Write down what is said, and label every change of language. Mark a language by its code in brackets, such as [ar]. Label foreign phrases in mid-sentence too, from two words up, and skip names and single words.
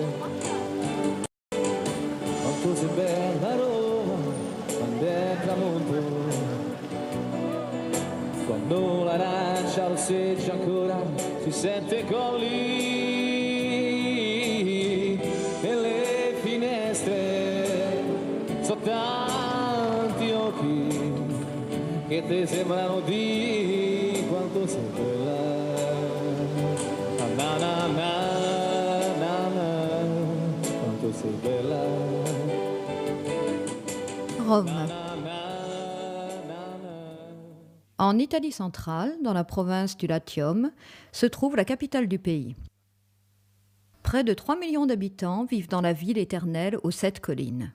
[it] Quanto sei bella Roma quando è tramonto, quando l'arancia rosseggia ancora sui 7 colli e le finestre sono tanti occhi che ti sembrano di quanto sei bella. Na na na na na, quanto sei bella. [fr] Rome. En Italie centrale, dans la province du Latium, se trouve la capitale du pays. Près de 3 millions d'habitants vivent dans la ville éternelle aux 7 collines.